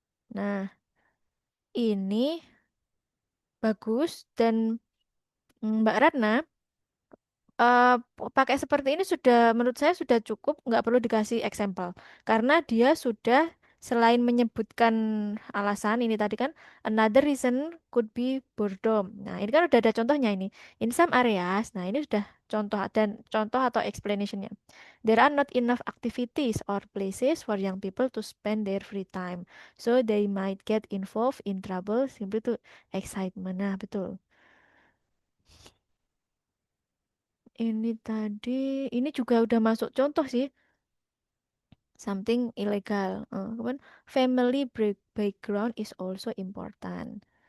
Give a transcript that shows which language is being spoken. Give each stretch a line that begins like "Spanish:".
Indonesian: Nah, ini bagus dan Mbak Ratna eh, pakai seperti ini sudah menurut saya sudah cukup, nggak perlu dikasih example karena dia sudah selain menyebutkan alasan ini tadi kan
English: another reason could be boredom.
Indonesian: Nah, ini kan udah ada contohnya ini.
English: In some areas,
Indonesian: nah ini sudah contoh dan contoh atau explanationnya.
English: There are not enough activities or places for young people to spend their free time. So they might get involved in trouble simply to excitement.
Indonesian: Nah, betul. Ini tadi, ini juga udah masuk contoh sih,
English: something illegal. Kemudian family background is also important.